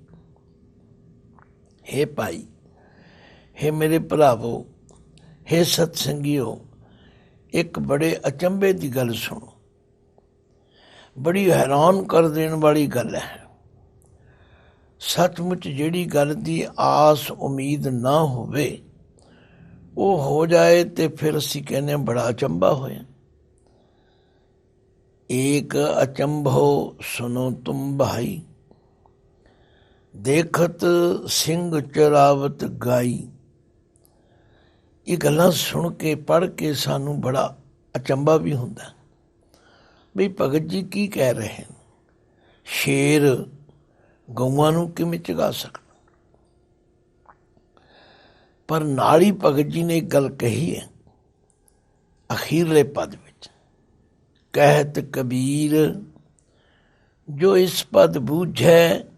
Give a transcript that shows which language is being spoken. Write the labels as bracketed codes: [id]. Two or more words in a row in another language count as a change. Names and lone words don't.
[pa] ਹੇ ਭਾਈ, ਹੇ ਮੇਰੇ ਭਰਾਵੋ, ਹੇ ਸਤਸੰਗੀਓ, ਇੱਕ ਬੜੇ ਅਚੰਭੇ ਦੀ ਗੱਲ ਸੁਣੋ। ਬੜੀ ਹੈਰਾਨ ਕਰ ਦੇਣ ਵਾਲੀ ਗੱਲ ਹੈ। ਸੱਚਮੁੱਚ ਜਿਹੜੀ ਗੱਲ ਦੀ ਆਸ ਉਮੀਦ ਨਾ ਹੋਵੇ, ਉਹ ਹੋ ਜਾਏ ਤੇ ਫਿਰ ਅਸੀਂ ਕਹਿੰਦੇ ਬੜਾ ਅਚੰਭਾ ਹੋਇਆ। [hi] एक अचंभो सुनो तुम भाई। देखत सिंह चरावत गाई। [pa] ਇਹ ਗੱਲਾਂ ਸੁਣ ਕੇ ਪੜ੍ਹ ਕੇ ਸਾਨੂੰ ਬੜਾ ਅਚੰਭਾ ਵੀ ਹੁੰਦਾ ਵੀ ਭਗਤ ਜੀ ਕੀ ਕਹਿ ਰਹੇ ਹਨ। ਸ਼ੇਰ ਗਊਆਂ ਨੂੰ ਕਿਵੇਂ ਚਗਾ ਸਕਦਾ? ਪਰ ਨਾਲ ਹੀ ਭਗਤ ਜੀ ਨੇ ਇੱਕ ਗੱਲ ਕਹੀ ਹੈ ਅਖੀਰਲੇ ਪਦ ਵਿੱਚ, [hi] कहत कबीर जो इस पद बूझै।